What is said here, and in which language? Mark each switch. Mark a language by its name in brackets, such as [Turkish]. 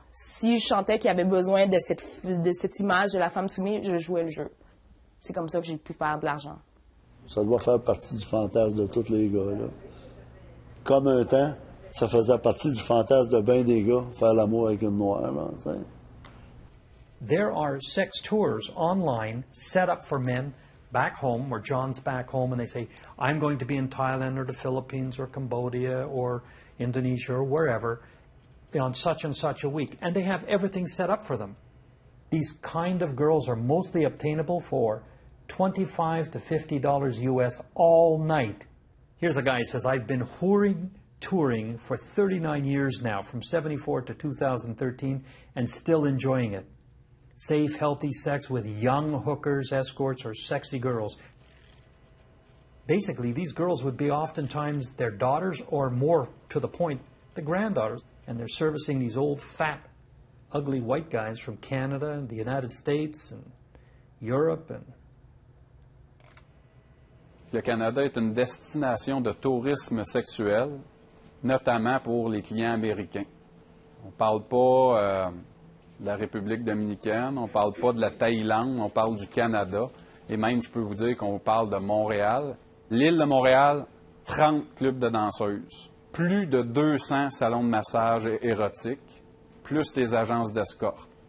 [French] Si je sentais qu'il y avait besoin de cette image de la femme soumise, je jouais le jeu. C'est comme ça que j'ai pu faire de l'argent. Ça doit faire partie du fantasme de tous les gars, là. Comme un temps, ça faisait partie du fantasme de bien des gars, faire l'amour avec une noire, là, tu sais. [English] There are sex tours online set up for men back home, where John's back home, and they say, I'm going to be in Thailand or the Philippines or Cambodia or Indonesia or wherever on such and such a week. And they have everything set up for them. These kind of girls are mostly obtainable for $25 to $50 US all night. Here's a guy who says, I've been touring for 39 years now, from 74 to 2013, and still enjoying it. Safe, healthy sex with young hookers, escorts, or sexy girls. Basically, these girls would be oftentimes their daughters, or more to the point, the granddaughters. And they're servicing these old, fat, ugly white guys from Canada and the United States and Europe. And [French] le Canada est une destination de tourisme sexuel, notamment pour les clients américains. On ne parle pas de la République dominicaine, on ne parle pas de la Thaïlande, on parle du Canada. Et même, je peux vous dire qu'on parle de Montréal. L'île de Montréal, 30 clubs de danseuses, plus de 200 salons de massage érotiques, plus les agences d'escorte.